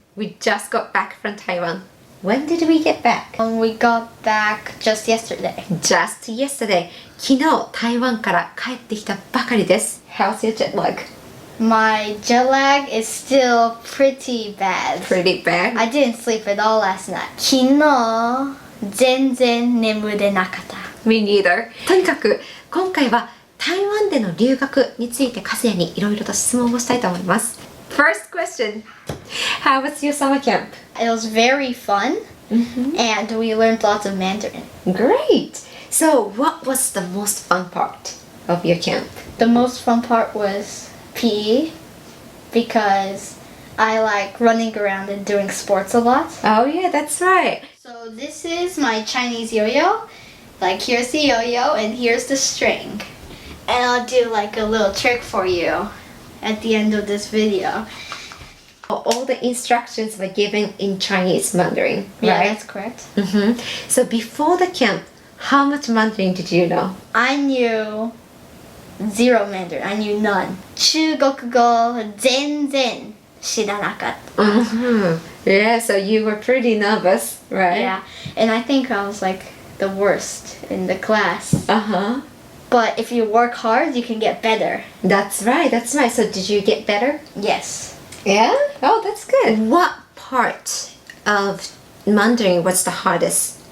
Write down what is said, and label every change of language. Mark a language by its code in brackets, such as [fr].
[en] we just got back from Taiwan. When did we get back? We got back just yesterday. Just yesterday. [ja] 昨日、台湾から帰ってきたばかりです。 [en] How's your jet lag? My jet lag is still pretty bad. Pretty bad? I didn't sleep at all last night. [ja] 昨日、全然眠れなかった。 [en] Me neither. [ja] とにかく、今回は台湾での留学についてKAZUYAにいろいろと質問をしたいと思います。 [en] First question. How was your summer camp? It was very fun, and we learned lots of Mandarin. Great! So, what was the most fun part of your camp? The most fun part was PE, because I like running around and doing sports a lot. Oh yeah, that's right. So this is my Chinese yo-yo. Like, here's the yo-yo and here's the string. And I'll do like a little trick for you at the end of this video. All the instructions were given in Chinese Mandarin, Yeah, right? that's correct. So before the camp, how much Mandarin did you know? I knew zero Mandarin. I knew none. [ja] 中国語全然知らなかった。 [en] Yeah, so you were pretty nervous, right? Yeah, and I think I was like the worst in the class. But if you work hard, you can get better. That's right, that's right. So did you get better? Yes. Yeah? Oh, that's good. What part of Mandarin was the hardest?